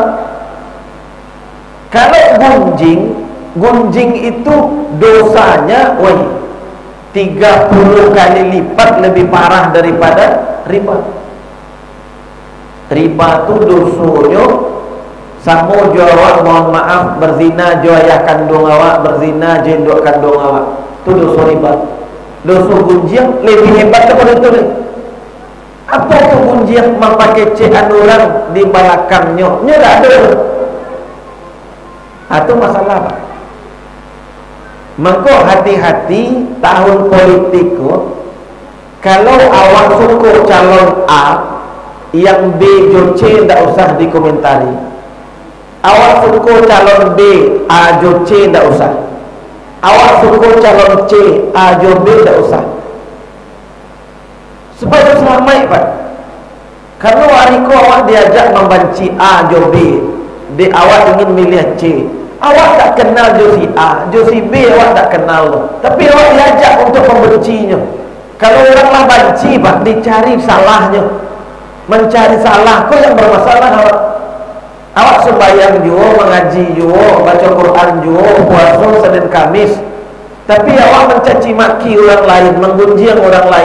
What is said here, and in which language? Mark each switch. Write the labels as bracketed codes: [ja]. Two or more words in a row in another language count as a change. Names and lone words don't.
[id] Kalau gunjing itu dosanya 30 kali lipat lebih parah daripada riba. [min] Riba itu dosanya sama jo awak, mohon maaf, berzina jo ayah kandung awak, berzina jo induk kandung awak. [id] Itu dosa riba. Dosa gunjing lebih hebat daripada itu nih. Apa itu gunjing memakai cekan orang di belakangnya? Tak ada. Itu masalah Pak. Maka hati-hati tahun politik. [min] Kalau awak suka calon A, yang B, jo C tak usah dikomentari. Awak suka calon B, A, jo C tak usah. Awak suka calon C, A, jo B tak usah. Supaya selamat Pak. Kalau hari ko awak diajak membenci A, jo B, awak ingin milih C, awak tak kenal jo si A, jo si B awak tak kenal. Tapi awak diajak untuk membencinya. Kalau oranglah benci Pak, dicari salahnya, mencari salah. Kau yang bermasalah awak sembahyang juga, mengaji juga, baca Quran juga, puasa Senin Kamis, tapi awak mencaci maki orang lain, menggunjing orang lain.